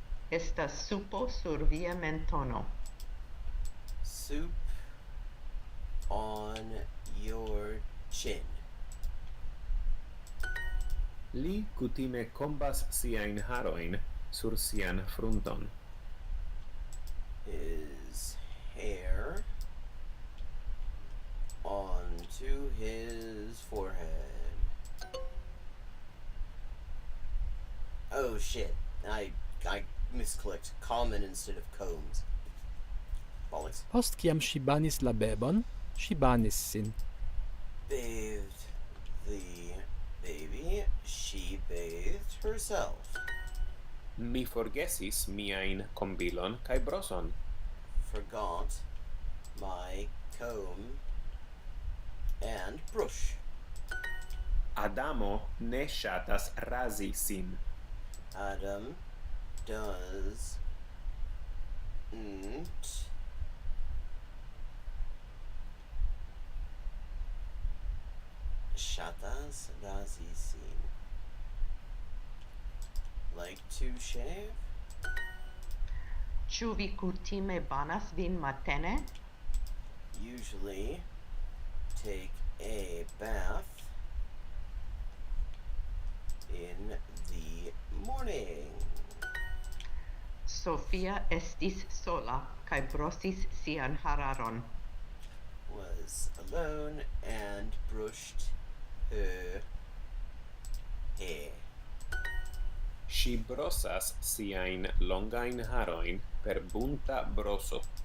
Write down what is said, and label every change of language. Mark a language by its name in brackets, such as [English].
[Esperanto] Estas supo sur via mentono. [English] Soup on your chin. [Esperanto] Li kutime kombas siajn harojn sur sian frunton. [English] His hair onto his forehead. Oh shit, I misclicked. Common instead of combs. Bollocks. [Esperanto] Post kiam ŝi banis la bebon, ŝi banis sin. [English] Bathed the baby. She bathed herself. [Esperanto] Mi forgesis miajn kombilon kaj broson. [English] Forgot my comb and brush. [Esperanto] Adamo ne ŝatas razi sin. [English] Adam does not [Esperanto] shatas razi sin. [English] Like to shave? [Esperanto] Ĉu vi kutime banas vin matene? [English] Usually take a bath in the morning. [Esperanto] Sofia estis sola kaj brosis sian hararon. [English] Was alone and brushed her hair. [Esperanto] Ŝi brosas siajn longajn harojn per bunta broso.